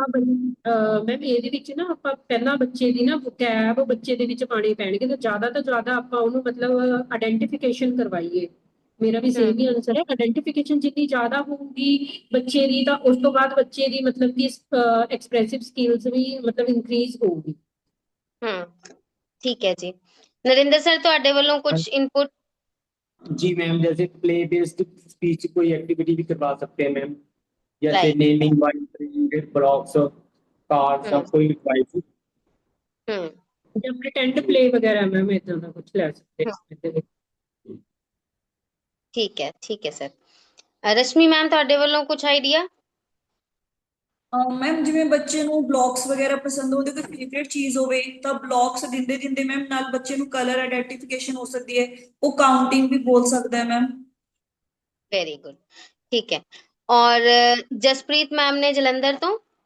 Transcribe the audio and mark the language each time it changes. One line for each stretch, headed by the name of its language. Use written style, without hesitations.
Punjabi: ਆਪਾਂ ਮੈਮ ਇਹਦੇ ਵਿੱਚ ਨਾ ਆਪਾਂ ਪਹਿਲਾਂ ਬੱਚੇ ਦੀ ਨਾ ਵੋਕੈਬ ਬੱਚੇ ਦੇ ਵਿੱਚ ਪਾਣੀ ਪੈਣਗੇ, ਤੇ ਜ਼ਿਆਦਾ ਤੋਂ ਜ਼ਿਆਦਾ ਆਪਾਂ ਉਹਨੂੰ ਮਤਲਬ ਆਇਡੈਂਟੀਫਿਕੇਸ਼ਨ ਕਰਵਾਈਏ। ਮੇਰਾ ਵੀ ਸੇਮ ਹੀ ਆਨਸਰ ਹੈ, ਆਇਡੈਂਟੀਫਿਕੇਸ਼ਨ ਜਿੰਨੀ ਜ਼ਿਆਦਾ ਹੋਊਗੀ ਬੱਚੇ ਦੀ, ਤਾਂ ਉਸ ਤੋਂ ਬਾਅਦ ਬੱਚੇ ਦੀ ਮਤਲਬ ਕਿ ਐਕਸਪ੍ਰੈਸਿਵ ਸਕਿੱਲਸ ਵੀ ਮਤਲਬ ਇਨਕਰੀਜ਼ ਹੋਊਗੀ।
Hindi: ठीक है जी। नरिंदर सर
Punjabi: ਤੁਹਾਡੇ ਵੱਲੋਂ
Hindi: कुछ इनपुट? जी मैम, जैसे प्ले बेस्ड स्पीच कोई एक्टिविटी भी करवा सकते हैं मैम, जैसे
English: Right. Naming wise blocks cards hmm
Hindi: कोई वाइज हम्म ਜਾਂ प्रिटेंड प्ले वगैरह मैम इतना
Punjabi: ਦਾ ਕੁਝ ਲੈ ਸਕਦੇ हम्म, ਹਾਂ ਇਹਦੇ ਵਿੱਚ।
Hindi: ठीक है सर। रश्मि मैम
Punjabi: ਤੁਹਾਡੇ ਵੱਲੋਂ
Hindi: कुछ आइडिया?
Punjabi: ਮੈਮ ਜਿਵੇਂ ਬੱਚੇ ਨੂੰ ਬਲੌਕਸ ਵਗੈਰਾ ਪਸੰਦ ਹੋਵੇ, ਕੋਈ ਫੇਵਰੇਟ ਚੀਜ਼ ਹੋਵੇ, ਤਾਂ ਬਲੌਕਸ ਦਿੰਦੇ ਦਿੰਦੇ ਮੈਮ ਨਾਲ ਬੱਚੇ ਨੂੰ ਕਲਰ ਆਇਡੈਂਟੀਫਿਕੇਸ਼ਨ ਹੋ ਸਕਦੀ ਹੈ, ਉਹ ਕਾਊਂਟਿੰਗ ਵੀ ਬੋਲ ਸਕਦਾ ਹੈ ਮੈਮ।
English: very good,
Hindi: ठीक है।
Punjabi: और ਜਸਪ੍ਰੀਤ ਮੈਮ ਨੇ ਜਲੰਧਰ ਤੋਂ।